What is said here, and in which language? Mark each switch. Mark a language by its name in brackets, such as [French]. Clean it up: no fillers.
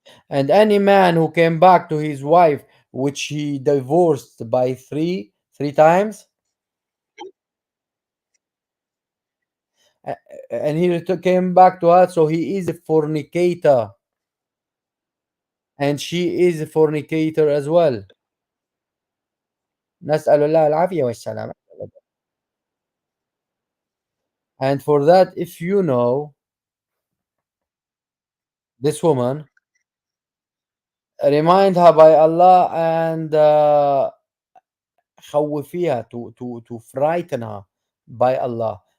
[English] And any man who came back to his wife, which he divorced by three times, uh, and he came back to her, so he is a fornicator, and she is a fornicator as well. [Arabic] نسأل الله العافية والسلامة. [English] And for that, if you know this woman, remind her by Allah, and خوفيها, to frighten her by Allah.